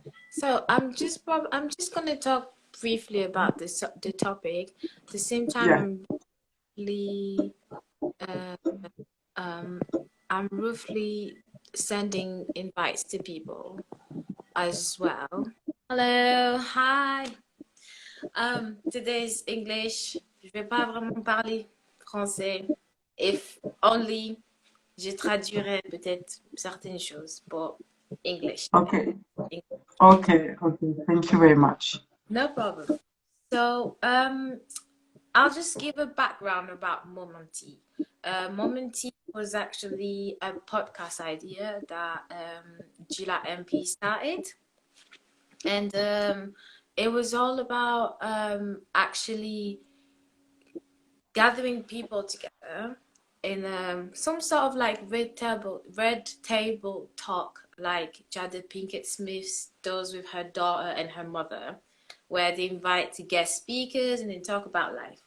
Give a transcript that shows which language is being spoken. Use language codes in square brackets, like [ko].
[en] So I'm just gonna talk briefly about the topic. At the same time, yeah, really uh, um I'm roughly sending invites to people as well. Hello, hi. Today's English. [fr] Je vais pas vraiment parler français. [en] If only [fr] je traduirais peut-être certaines choses pour [en] English today. okay, okay. Thank you very much. No problem. So, I'll just give a background about Momonty. Momonty was actually a podcast idea that Gila MP started, and it was all about actually gathering people together in some sort of like red table talk like Jada Pinkett Smith does with her daughter and her mother, where they invite to guest speakers and they talk about life.